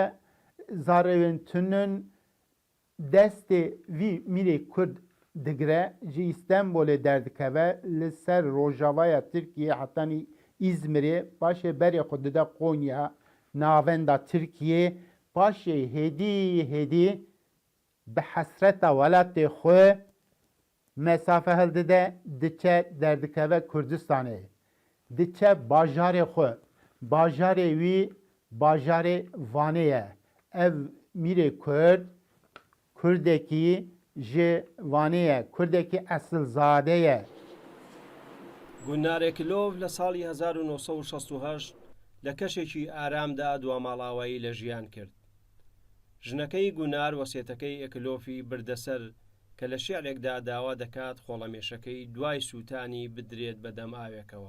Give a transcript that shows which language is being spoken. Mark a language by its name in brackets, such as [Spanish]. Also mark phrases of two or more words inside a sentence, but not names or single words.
[Kurdish] zarewên tunûn destê vî mîrê Kurd digire ji İstanbulê derdikeve li ser rojavaya Tirkiye hetanî İzmirê paşê berê xwe dide Konya navenda Tirkiye paşê hêdî bi hesreta welatê xwe mesafe heldide diçe derdikeve Kurdistanê. Diçe bajarê xwe. Bajarê wî bajarê Vanê ye. Ev mîrê Kurd Kurdekî ji Vanê ye. Kurdekî esilzade ye. [Central Kurdish] گونارێکلۆڤ لە ساڵی 1968 لە کەشێکی ئارامدا دواماڵاوایی لە ژیان کرد. ژنەکەی گونار وەسێتەکەی ئێکلۆفی بردەسەر کە لە شێعرێکدا داوا دەکات خۆڵەمێشەکەی دوای سووتانی بدرێت بەدەم ئاوێکەوە.